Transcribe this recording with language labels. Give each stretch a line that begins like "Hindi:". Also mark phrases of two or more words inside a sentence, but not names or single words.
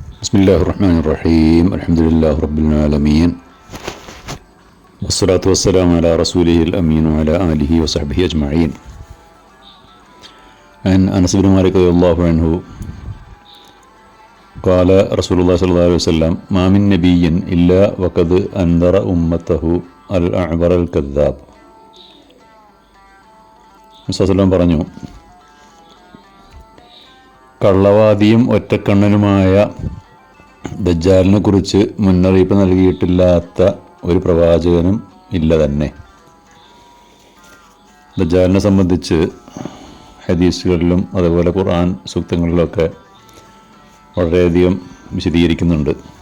Arabic: بسم الله الرحمن الرحيم الحمد لله رب العالمين والصلاة والسلام على رسوله الأمين وعلى آله وصحبه أجمعين. عن أنس بن مالك رضي الله عنه قال رسول الله صلى الله عليه وسلم ما من نبي إلا وقد أنذر أمته الأعور الكذاب.
Malayalam: മുസ്തഫ പറഞ്ഞു, കള്ളവാദിയും ഒറ്റക്കണ്ണനുമായ ദജ്ജാലിനെ കുറിച്ച് മുന്നറിയിപ്പ് നൽകിയിട്ടില്ലാത്ത ഒരു പ്രവാചകനും ഇല്ല തന്നെ. ദജ്ജാലിനെ സംബന്ധിച്ച് ഹദീസുകളിലും അതുപോലെ ഖുർആൻ സൂക്തങ്ങളിലൊക്കെ വളരെയധികം വിശദീകരിക്കുന്നുണ്ട്.